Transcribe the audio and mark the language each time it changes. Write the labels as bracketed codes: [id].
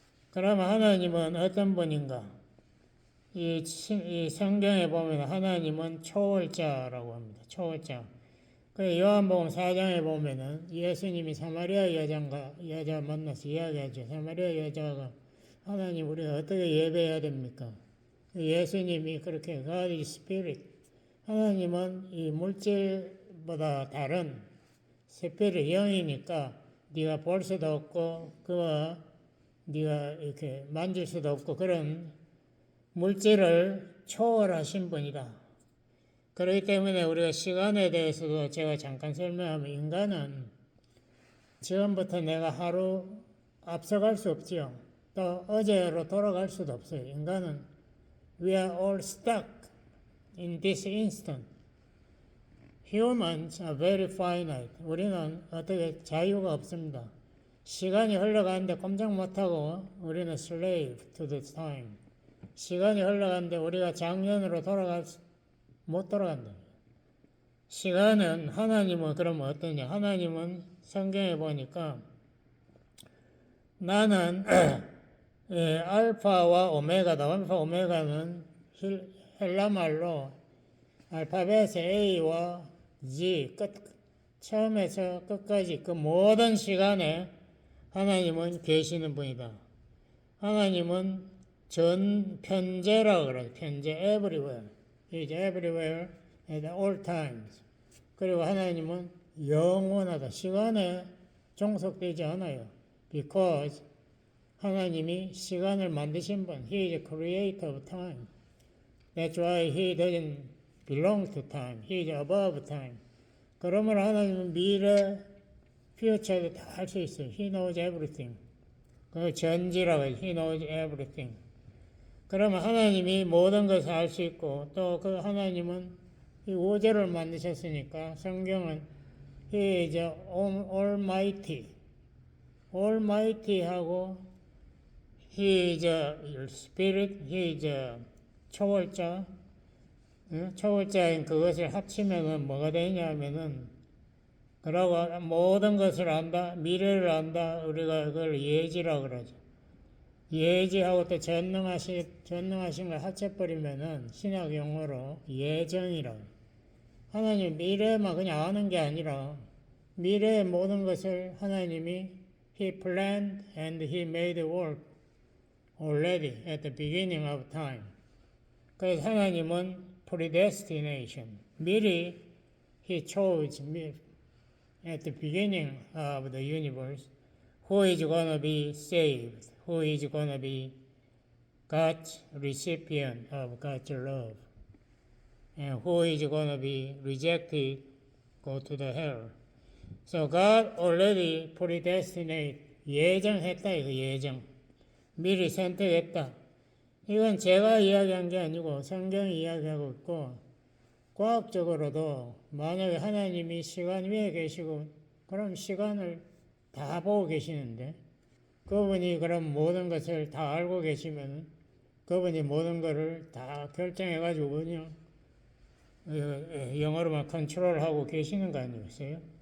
[ko] 그러면 하나님은 어떤 분인가? 이 성경에 보면 하나님은 초월자라고 합니다. 초월자. 그 요한복음 4장에 보면은 예수님이 사마리아 여자 만나서 이야기하죠. 사마리아 여자가 하나님 우리가 어떻게 예배해야 됩니까? 예수님이 그렇게 [en] God is Spirit. [ko] 하나님은 이 물질보다 다른 스피릿 영이니까 네가 볼 수도 없고 그와 네가 이렇게 만질 수도 없고 그런 물질을 초월하신 분이다. 그렇기 때문에 우리가 시간에 대해서도 제가 잠깐 설명하면 인간은 지금부터 내가 하루 앞서갈 수 없지요. 또 어제로 돌아갈 수도 없어요. 인간은 [en] we are all stuck in this instant. Humans are very finite. [ko] 우리는 어떻게 자유가 없습니다. 시간이 흘러가는데 꼼짝 못하고 우리는 [en] slave to the time. [ko] 시간이 흘러가는데 우리가 작년으로 못 돌아간다. 시간은 하나님은 그러면 어떠냐? 하나님은 성경에 보니까 나는 알파와 오메가다. 알파 오메가는 헬라말로 알파벳의 A와 Z 처음에서 끝까지 그 모든 시간에 하나님은 계시는 분이다. 하나님은 편재라고 그래요. 편재 everywhere. [en] He is everywhere at all times. [ko] 그리고 하나님은 영원하다. 시간에 종속되지 않아요. Because 하나님이 시간을 만드신 분. [en] He is the creator of time. That's why he doesn't belong to time. He is above time. [ko] 그러므로 하나님은 미래, future도 다 할 수 있어요. [en] He knows everything. [ko] 그 전지라고 해요. [en] He knows everything. [ko] 그러면 하나님이 모든 것을 알 수 있고 또 그 하나님은 이 우주를 만드셨으니까 성경은 [en] He is Almighty. Almighty하고 He is Spirit, He is 초월자. [ko] 초월자인 그것을 합치면은 뭐가 되냐면은 그러고 모든 것을 안다, 미래를 안다. 우리가 그걸 예지라고 그러죠. 예지하고 또 전능하신 걸 합쳐버리면은 신약 용어로 예정이라고. 하나님 미래만 그냥 아는 게 아니라 미래의 모든 것을 하나님이 [en] He planned and He made work already at the beginning of time. [ko] 그래서 하나님은 predestination. [en] 미리 He chose at the beginning of the universe who is going to be saved, who is going to be God's recipient of God's love, and who is going to be rejected, go to the hell. So God already predestinate, [ko] 예정했다 이거 예정. 미리 선택했다. 이건 제가 이야기한 게 아니고 성경이 이야기하고 있고, 과학적으로도 만약에 하나님이 시간 위에 계시고 그럼 시간을 다 보고 계시는데, 그분이 그럼 모든 것을 다 알고 계시면 그분이 모든 것을 다 결정해가지고 그냥 영어로만 컨트롤하고 계시는 거 아니겠어요?